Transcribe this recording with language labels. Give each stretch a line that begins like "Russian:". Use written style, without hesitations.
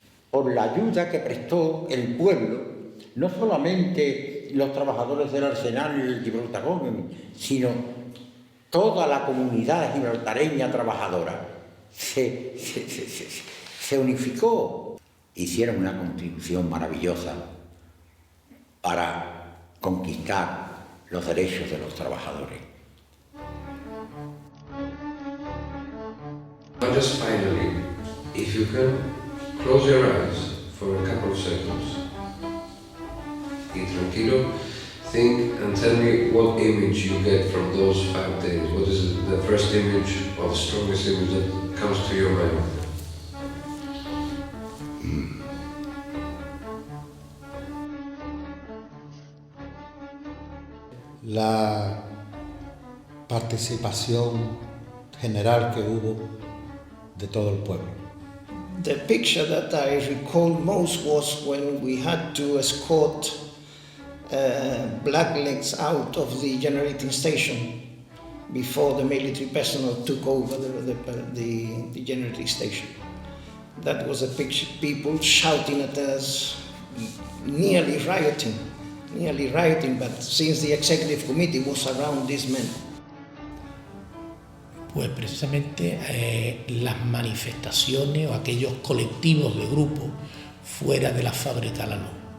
Spanish: por la ayuda que prestó el pueblo, no solamente los trabajadores del Arsenal y el Gibraltar Government, sino toda la comunidad gibraltareña trabajadora se unificó. Hicieron una contribución maravillosa para conquistar los derechos de los trabajadores.
English: But just finally, if you can close your eyes for a couple of seconds,
Spanish: y tranquilo,
English: think and tell me what image you get from those 5 days. What is the first image or the strongest image that comes to your mind?
Spanish: La participación general que hubo de todo el pueblo.
English: The picture that I recall most was when we had to escort blacklegs out of the generating station before the military personnel took over the generating station. That was a picture, people shouting at us, nearly rioting, but since the executive committee was around these men.
Spanish: Pues precisamente las manifestaciones o aquellos colectivos de grupo fuera de la fábrica La Luz.